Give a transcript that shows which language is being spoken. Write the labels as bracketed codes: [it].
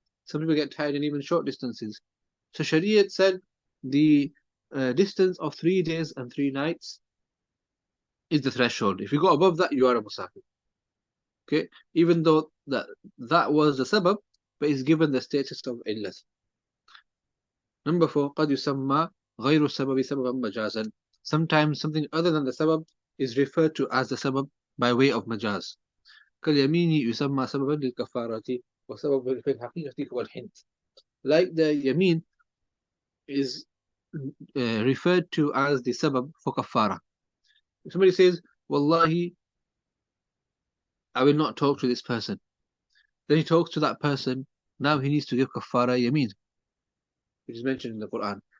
[en] Some people get tired in even short distances. So Shariat said the distance of 3 days and 3 nights is the threshold. If you go above that, you are a musafir. Okay, even though that was the sabab, but is given the status of illat. [ar] Number 4, قد يسمى غير السبب سببا مجازا. [en] Sometimes something other than the sabab is referred to as the sabab by way of majaz. [ar] كاليمين يسمى سببا للكفارة وسببا في الحقيقة هو الحنث. [en] Like the yamin is referred to as the sabab for kafara. If somebody says, Wallahi, I will not talk to this person, then he talks to that person, now he needs to give kafara yamin, which is mentioned in the Quran.